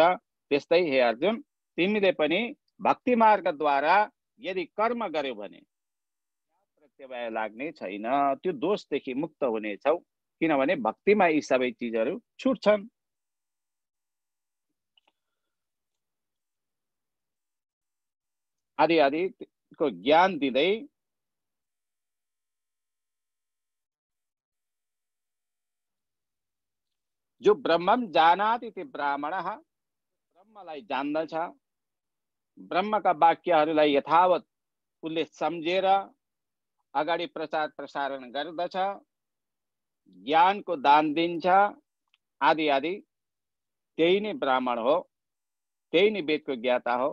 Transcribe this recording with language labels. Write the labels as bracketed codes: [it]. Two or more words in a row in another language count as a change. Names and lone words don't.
[ne] त्यस्तै हे अर्जुन, तिमीले पनि भक्ति मार्गद्वारा यदि कर्म गर्यौ भने प्रत्यवाय लाग्ने छैन, त्यो दोषदेखि मुक्त हुनेछौ, किनभने भक्तिमा यी सबै चिजहरू छुट्छन्। आदि आदि को ज्ञान दिँदै जो [sa] ब्रह्मम जानाति ते ब्राह्मणः, [ne] ब्रह्मलाई जान्दछ, ब्रह्मका वाक्यहरूलाई यथावत उसले सम्झेर अगाडि प्रचार प्रसारण गर्दछ, ज्ञानको दान दिन्छ, आदि आदि, त्यही नै ब्राह्मण हो, त्यही नै वेदको ज्ञाता हो।